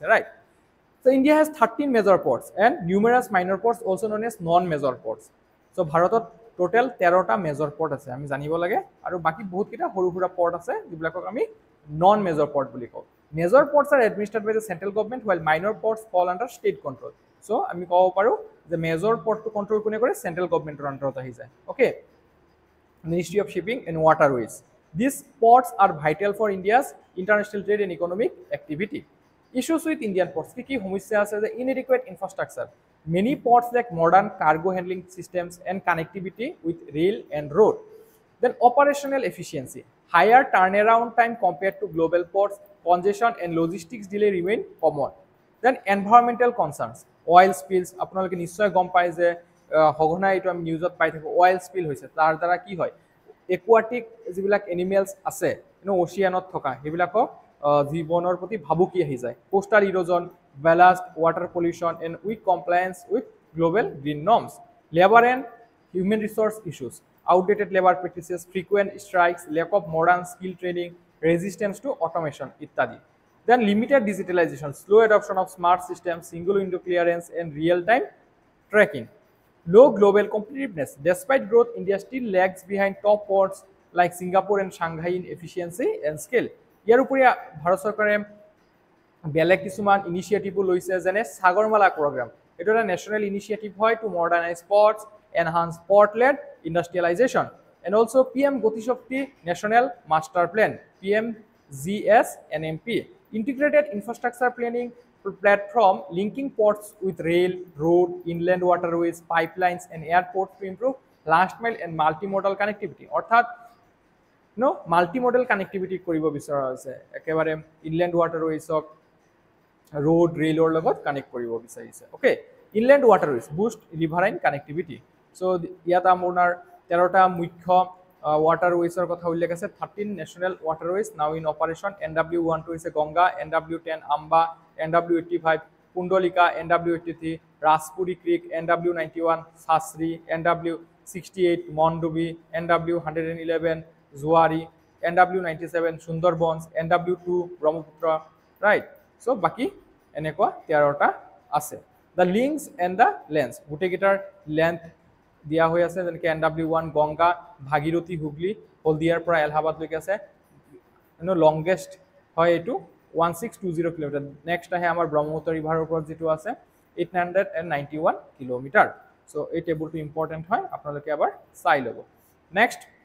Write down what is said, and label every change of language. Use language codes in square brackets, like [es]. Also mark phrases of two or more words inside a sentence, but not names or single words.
[en] right so India has 13 major ports and numerous minor ports also known as non major ports so' [as] ভাৰতত টোটেল 13টা [en] major port [as] আছে আমি জানিব লাগে আৰু বাকী বহুতকেইটা সৰু সুৰা পৰ্ট আছে যিবিলাকক আমি [en] non major port [as] বুলি কওঁ [en] major ports are administered by the central government while minor ports fall under state control so' [as] আমি ক'ব পাৰোঁ যে মেজৰ পৰ্টটো কণ্ট্ৰল কোনে কৰে চেণ্ট্ৰেল গভৰ্ণমেণ্টৰ আণ্ডাৰত আহি যায় অ'কে Ministry of Shipping and Waterways. [en] These ports are vital for India's international trade and economic activity. Issues with Indian ports. [as] Kiki সমস্যা আছে যে [en] inadequate infrastructure. Many ports lack modern cargo handling systems and connectivity with rail and road. Then operational efficiency. Higher turnaround time compared to global ports. Congestion and logistics delay remain common. Then environmental concerns. Oil spills. [as] আপোনালোকে নিশ্চয় গম পায় যে সঘনাই এইটো আমি নিউজত পাই থাকোঁ [en] oil spill [as] হৈছে তাৰ দ্বাৰা কি হয় একুৱাটিক যিবিলাক এনিমেলছ আছে অচিয়ানত থকা সেইবিলাকক জীৱনৰ প্ৰতি ভাবুকি আহি যায় [en] coastal erosion ballast water pollution and weak compliance with global green norms labour and human resource issues outdated labour practices frequent strikes lack of modern skill training resistance to automation ইত্যাদি then limited digitalisation slow adoption of smart system single window clearance and real time tracking low global competitiveness. Despite growth, India still lags behind top ports like Singapore and Shanghai in efficiency and scale. [as] ইয়াৰ উপৰি ভাৰত চৰকাৰে বেলেগ কিছুমান ইনিচিয়েটিভো লৈছে যেনে সাগৰমালা প্ৰগ্ৰাম এইটো এটা [en] national initiative হয় to modernise ports enhance port-led industrialisation and also PM Gati Shakti National Master Plan PMGSNMP integrated infrastructure planning platform linking ports with rail, road, inland waterways, pipelines and airports to improve last mile and multimodal connectivity. [as] অর্থাৎ [en] multimodal connectivity [as] কৰিব বিচৰা হৈছে একেবাৰে ইনলেণ্ড ৱাটাৰৱেজক ৰোড ৰেলৰ লগত কানেক্ট কৰিব বিচাৰিছে [en] okay inland waterways boost riverine connectivity so' [as] ইয়াত আপোনাৰ 13টা মুখ্য waterways কথা উল্লেখ আছে 13 [en] national waterways now in operation [as] NW12 হৈছে গংগা NW10 আম্বা NW85 কুণ্ডলিকা NW83 ৰাজপুৰী ক্ৰিক NW91 সাসৰি NW68 মণ্ডবি NW111 জোৱাৰী NW97 সুন্দৰবনছ NW2 ব্ৰহ্মপুত্ৰ ৰাইট চ' বাকী এনেকুৱা 13টা আছে [en] the links and the lens [as] গোটেইকেইটাৰ লেন্থ দিয়া হৈ আছে যেনেকৈ NW1 গংগা ভাগীৰথী হুগলী হলদিয়াৰ পৰা এলাহাবাদলৈকে আছে লংগেষ্ট হয় এইটো 1620 কিলোমিটাৰ নেক্সট আহে আমাৰ ব্ৰহ্মপুত্ৰ ৰিভাৰৰ ওপৰত যিটো আছে 891 কিলোমিটাৰ চ' এই টেবুলটো ইম্পৰ্টেণ্ট হয় আপোনালোকে এবাৰ চাই ল'ব নেক্সট